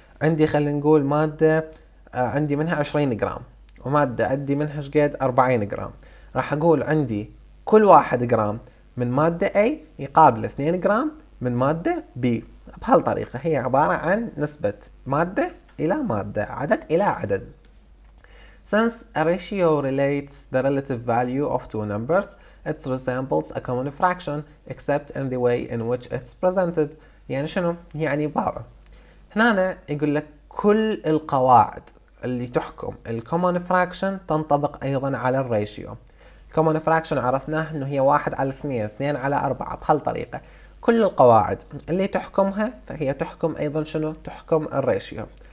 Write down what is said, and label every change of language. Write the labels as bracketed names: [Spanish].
[Arabic] عندي خلينا نقول مادة عندي منها 20 جرام ومادة عندي منها شقد 40 جرام. راح اقول عندي كل 1 جرام من مادة A يقابل 2 جرام من مادة B. بهالطريقة هي عبارة عن نسبة مادة إلى مادة، عدد إلى عدد. [English] Since a ratio relates the relative value of two numbers, it resembles a common fraction except in the way in which it's presented. [Arabic] يعني شنو؟ يعني بابا هنا يقول لك كل القواعد اللي تحكم الكومن فراكشن تنطبق أيضا على الريشيو. الكومن فراكشن عرفناه انه هي 1 على 2 2 على 4 بهالطريقة. كل القواعد اللي تحكمها فهي تحكم أيضا شنو؟ تحكم الريشيو.